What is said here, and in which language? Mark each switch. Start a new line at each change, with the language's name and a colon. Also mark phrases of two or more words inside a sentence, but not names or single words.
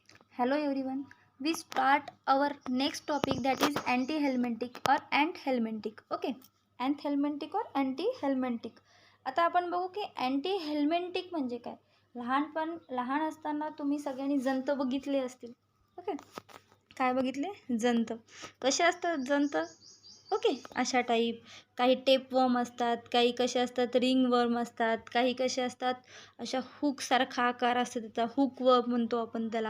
English: Hello everyone. We start our next topic that is anti-helmintic or ant-helmintic. Okay. Ant-helmintic or anti-helmintic.
Marathi: आता आपण बघू की अँटी-हेल्मेंटिक म्हणजे काय. लहान असताना तुम्ही सगळ्यांनी जंत बघितले असतील. ओके. काय बघितले? जंत. कसे असतात जंत? ओके, अशा टाईप. काही टेपवर्म असतात, काही कसे असतात रिंगवर्म असतात, काही कसे असतात अशा हुकसारखा आकार असतो त्याचा, हुकवर्म म्हणतो आपण त्याला.